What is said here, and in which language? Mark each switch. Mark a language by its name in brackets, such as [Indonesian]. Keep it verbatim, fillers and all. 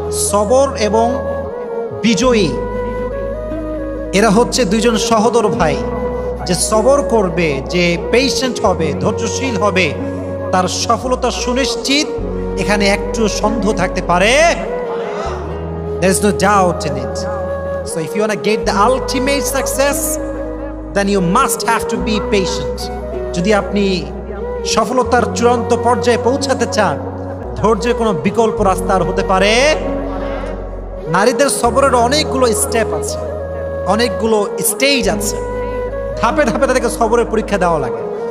[Bangla] সবর এবং বিজয়ী এরা হচ্ছে দুইজন সহোদর ভাই। যে সবর করবে, যে পেশেন্ট হবে, ধৈর্যশীল হবে, তার সফলতা সুনিশ্চিত, এখানে একটু সন্দেহ থাকতে পারে। [English] There is no doubt in it. So if you want to get the ultimate success, then you must have to be patient. [Bangla] যদি আপনি সফলতার চূড়ান্ত পর্যায়ে পৌঁছাতে চান, ধৈর্যের কোনো বিকল্প রাস্তা আর হতে পারে। নারীদের সবরের অনেকগুলো স্টেপ আছে, অনেকগুলো স্টেজ আছে, ধাপে ধাপে তাদেরকে সবরের পরীক্ষা দেওয়া লাগে।